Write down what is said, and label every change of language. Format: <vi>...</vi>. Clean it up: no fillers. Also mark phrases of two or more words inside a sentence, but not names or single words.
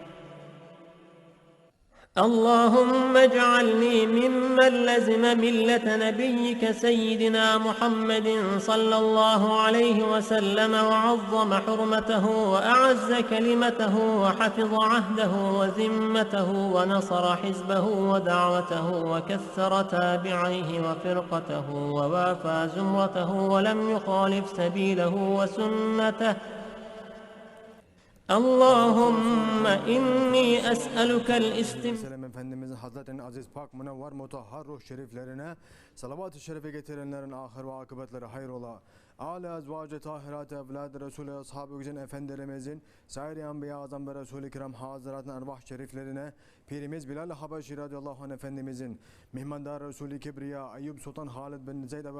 <ar>اللهم اجعلني ممن لزم ملة نبيك سيدنا محمد صلى الله عليه وسلم وعظم حرمته وأعز كلمته وحفظ عهده وذمته ونصر حزبه ودعوته وكثر تابعيه وفرقته ووافى زمرته ولم يخالف سبيله وسنته. اللهم إني أسألك</ar> <tr>Selam Efendimizin Hazretlerinin aziz pak münevver mutahhar ruh şeriflerine salavat-ı şerife getirenlerin ahir ve akıbetleri hayrola. âli ezvâc-ı tahirat evlâd Resulü ashab-ı güzin efendilerimizin, sair-i enbiya azam ve Resul-i kiram haziratın arvah şeriflerine, Pirimiz Bilal Habeşi</tr> <ar>رضي الله عنه</ar> <tr>efendimizin, mihmandar Resul-i Kibriya, Eyyub Sultan Halid bin Zeyd ve</tr>